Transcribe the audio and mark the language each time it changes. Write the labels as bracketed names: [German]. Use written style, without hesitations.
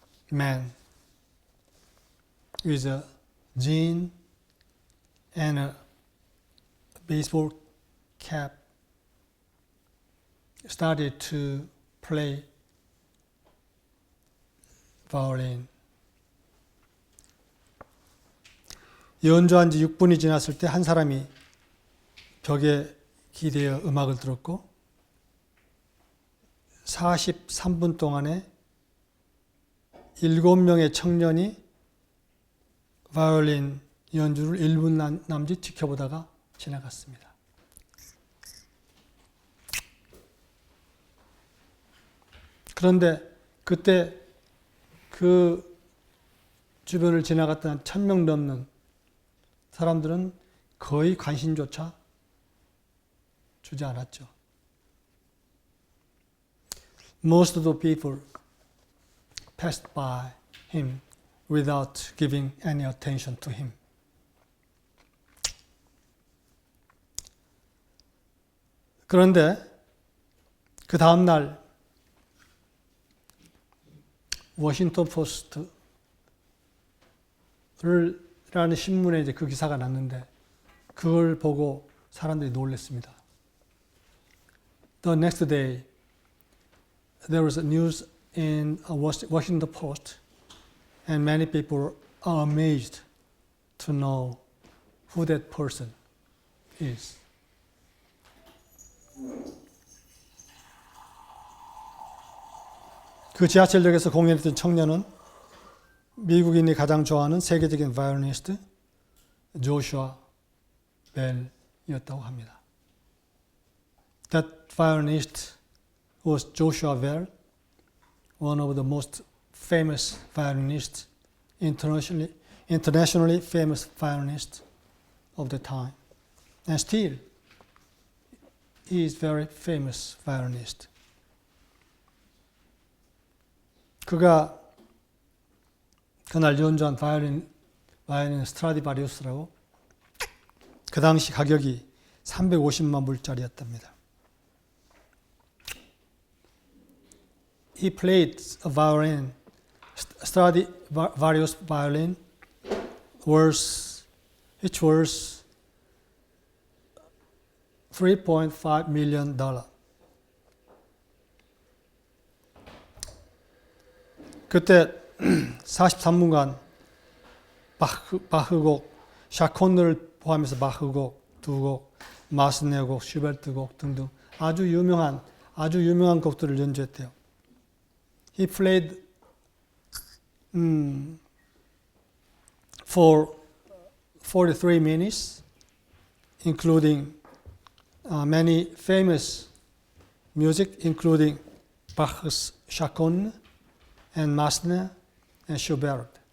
[English] man with a jean and a baseball cap started to play violin. [Korean] 연주한 지 6분이 지났을 때 한 사람이 벽에 기대어 음악을 들었고 43분 동안에 7명의 청년이 바이올린 연주를 1분 남짓 지켜보다가 지나갔습니다. 그런데 그때 그 주변을 지나갔던 1000명 넘는 사람들은 거의 관심조차 주지 않았죠. [English] Most of the people passed by him without giving any attention to him. [Korean] 그런데 그 다음 날 워싱턴 포스트라는 신문에 이제 그 기사가 났는데 그걸 보고 사람들이 놀랐습니다. [English] The next day, there was a news in a Washington Post, and many people are amazed to know who that person is. [Korean] 그 지하철역에서 공연했던 청년은 미국인이 가장 좋아하는 세계적인 바이올리니스트 조슈아 벨이었다고 합니다. [English] That violinist was Joshua Bell, one of the most famous violinists, internationally famous violinists of the time, and still he is very famous violinist. [Korean] 그가 그날 연주한 바이올린 스트라디바리우스라고 그 당시 가격이 350만 불짜리였답니다. [English] He played a violin, Stradivarius violin, which was $3.5 million. [Korean] 그때 43분간 바흐곡, 샤콘느를 포함해서 바흐곡, 두곡, 마스네곡, 슈베르트곡 등등 아주 유명한 곡들을 연주했대요. [English] He played for 43 minutes, including many famous music, including Bach's Chaconne and Massenet and Schubert.